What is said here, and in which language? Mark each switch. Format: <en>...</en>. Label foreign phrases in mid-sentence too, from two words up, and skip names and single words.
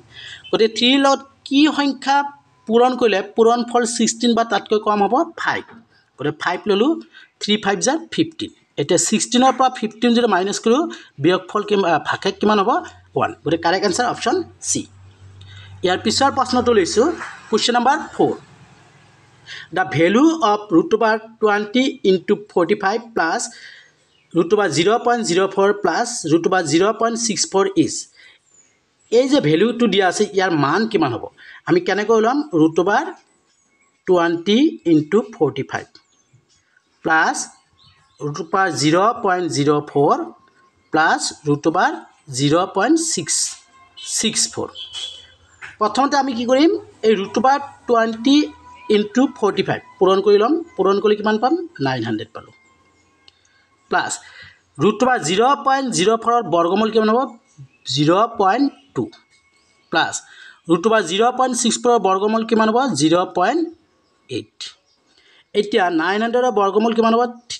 <as>গতিকে 3ৰ লগত কি সংখ্যা পূৰণ কৰিলে পূৰণফল 16 বা তাতকৈ কম হ'ব? 5। গতিকে 5 ল'লোঁ। 3 5 = 15। এতিয়া 16 পৰা 15 যদি মাইনাছ কৰোঁ বিয়োগফল ভাগশেষ কিমান হ'ব 1 গতিকে</as> <en>correct answer option</en> <as>চি ইয়াৰ পিছৰ প্ৰশ্নটো লৈছোঁ</as> <en>question number 4 The value of root over 20 into 45 plus root over 0.04 plus root over 0.64 is</en> <as>এই যে ভ্যালুটো দিয়া আছে ইয়াৰ মান কিমান হ'ব আমি কেনেকৈ ওলাম</as> <en>root over 20 into 45 plus root over 0.04 plus root over</en> <as>0.664 প্ৰথমতে আমি কি কৰিম এই</as> <en>root over 20 into 45</en> <as>পূৰণ কৰি লম পূৰণ কৰি কিমান পাম 900 পালো প্লাস</as> <en>root over 0.04</en> <as>ৰ বৰ্গমূল কিমান হ'ব 0.2 প্লাস</as> <en>root over 0.64</en> <as>ৰ বৰ্গমূল কিমান হ'ব 0.8 এতিয়া 900 ৰ বৰ্গমূল কিমান হ'ব</as>